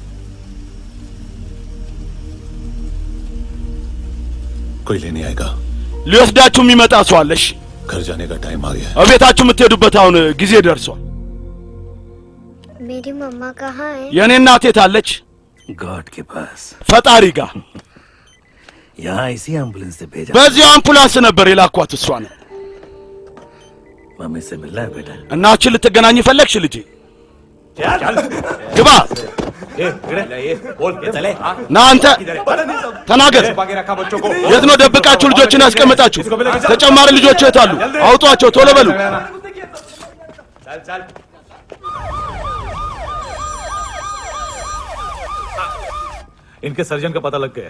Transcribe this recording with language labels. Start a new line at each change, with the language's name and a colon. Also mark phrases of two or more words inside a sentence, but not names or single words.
Hindi: कोई लेने आएगा?
Amharic: ሊወስዳችሁ የሚመጣ ሰው አለሽ?
Hindi: घर जाने का टाइम आ गया है
Amharic: እቤታችሁ የምትሄዱበት አሁን ጊዜ ደርሷል።
Hindi: मेरी मम्मा कहाँ है?
Amharic: የኔ እናት የት አለች?
Hindi: गॉड के पास
Amharic: ፈጣሪ ጋር።
Hindi: यहाँ इसी एम्बुलेंस से भेजा
Amharic: በዚህ አምቡላንስ ነበር የላኳት እሷ ነው።
Hindi: मम्मी से मिलना है बेटा
Amharic: እናችን ልትገናኝ ፈለግሽ ልጄ?
Hindi: चल
Amharic: ግባ
Hindi: ये बोल ये चले
Amharic: ና አንተ ተናገር። የት ነው ደብቃችሁ ልጆችን ያስቀመጣችሁ? ተጨማሪ ልጆች የት አሉ? አውጧቸው ቶሎ በሉ።
Hindi: चल चल इनके सर्जन का पता लग गया